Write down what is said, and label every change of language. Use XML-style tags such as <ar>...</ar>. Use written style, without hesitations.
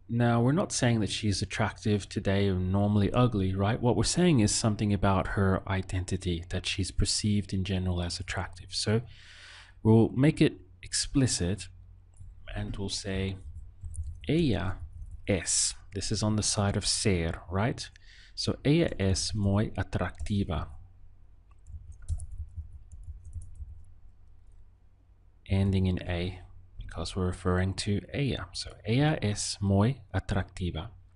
<en>Now, we're not saying that she's attractive today or normally ugly, right? What we're saying is something about her identity, that she's perceived in general as attractive. So we'll make it explicit and we'll say,</en> <es>ella es.</es> <en>This is on the side of ser, right?</en> <es>So ella es muy atractiva.</es> <en>Ending in a, because we're referring to ella.</en> <es>So ella es muy atractiva.</es>